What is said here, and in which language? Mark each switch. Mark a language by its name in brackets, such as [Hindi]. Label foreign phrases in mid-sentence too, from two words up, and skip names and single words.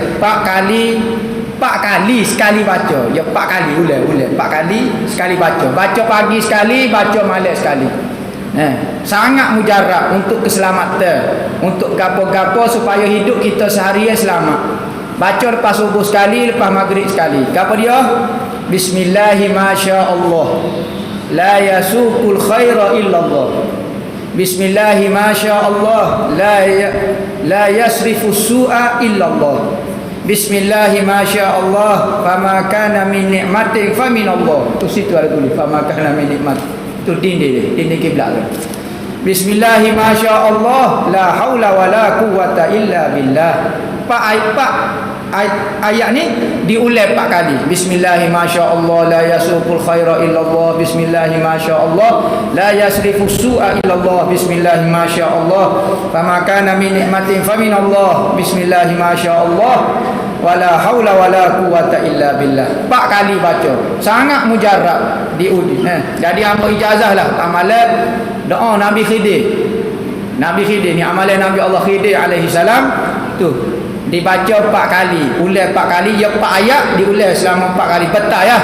[Malay] 4 kali sekali baca. Ya 4 kali ulang 4 kali sekali baca. Baca pagi sekali, baca malam sekali. Sangat mujarab untuk keselamatan, untuk gapo-gapo supaya hidup kita seharian selamat. Baca lepas subuh sekali, lepas maghrib sekali. Gapo dia? [Arabic] بسم الله الرحمن الرحيم. لا يسوق الخير إلا الله. بسم الله الرحمن الرحيم. لا يصرف السوء إلا الله. بسم الله الرحمن الرحيم. فما كان من نعمة فمن الله. [Malay] Tu situ ada tulis [Arabic] فما كان من نعمة. [Malay] Tu dinding kiblat tu. [Arabic] بسم الله الرحمن الرحيم. لا حول ولا قوة إلا بالله. [Malay] Ayat ni diulang 4 kali. [Arabic] بسم الله الرحمن الرحيم. لا يسوق الخير إلا الله. بسم الله الرحمن الرحيم. لا يصرف السوء إلا الله. بسم الله الرحمن الرحيم. فما كان من نعمة فمن الله. بسم الله الرحمن الرحيم. ولا حول ولا قوة إلا بالله. [Malay] 4 kali baca. Sangat mujarab diuji. Jadi hamba ijazah lah amalan doa Nabi Khidir. Nabi Khidir ni amalan Nabi Allah Khidir [Arabic] عليه السلام [Malay] tu. Dibaca 4 kali, ulang 4 kali, ya 4 ayat diulang selama 4 kali petang ya.